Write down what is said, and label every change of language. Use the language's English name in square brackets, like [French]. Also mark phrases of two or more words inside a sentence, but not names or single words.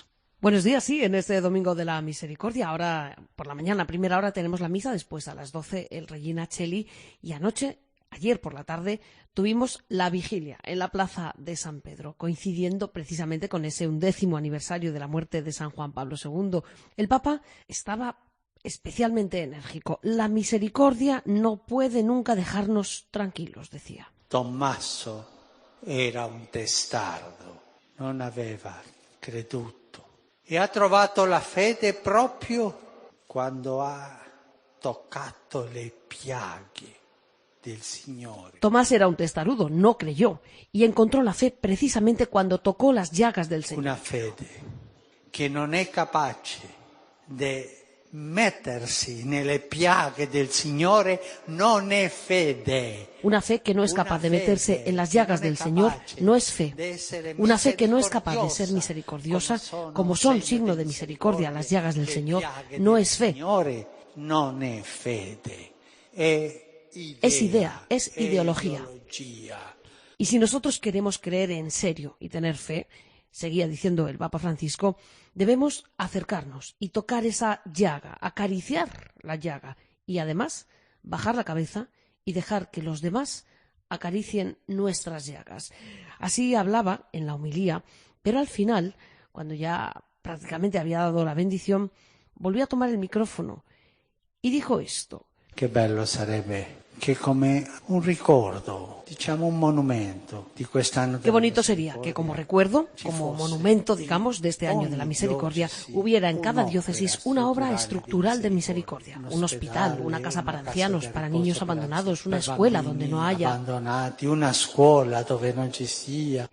[Spanish] Buenos días, sí, en este Domingo de la Misericordia. Ahora, por la mañana, a primera hora, tenemos la misa, después a las 12 el Regina Coeli y ayer por la tarde, tuvimos la vigilia en la Plaza de San Pedro, coincidiendo precisamente con ese 1º aniversario de la muerte de San Juan Pablo II. El Papa estaba especialmente enérgico. La misericordia no puede nunca dejarnos tranquilos, decía. [Italian] Tommaso era un testardo, non aveva creduto. E ha trovato la fede proprio quando ha toccato le piaghe del Signore. [Spanish] Tomás era un testarudo, no creyó, y encontró la fe precisamente cuando tocó las llagas del Señor. [Italian] Una fede che non è capace di mettersi nelle piaghe del Signore non è fede. [Spanish] Una fe que no es capaz de meterse en las llagas del Señor no es fe. Una fe que no es capaz de ser misericordiosa, como son signo de misericordia las llagas del Señor, no es fe. [Italian] Non è fede, [Spanish] Es idea, es ideología. Y si nosotros queremos creer en serio y tener fe, seguía diciendo el Papa Francisco, debemos acercarnos y tocar esa llaga, acariciar la llaga y además bajar la cabeza y dejar que los demás acaricien nuestras llagas. Así hablaba en la homilía, pero al final, cuando ya prácticamente había dado la bendición, volvió a tomar el micrófono y dijo esto. [Italian] Che bello sarebbe che come un ricordo, diciamo un monumento di quest'anno. [Spanish] Qué bonito sería que como recuerdo, como monumento, digamos, de este año de la misericordia, hubiera en cada diócesis una obra estructural de misericordia, un hospital, una casa para ancianos, para niños abandonados, una escuela donde no haya. Una escuela donde no existía.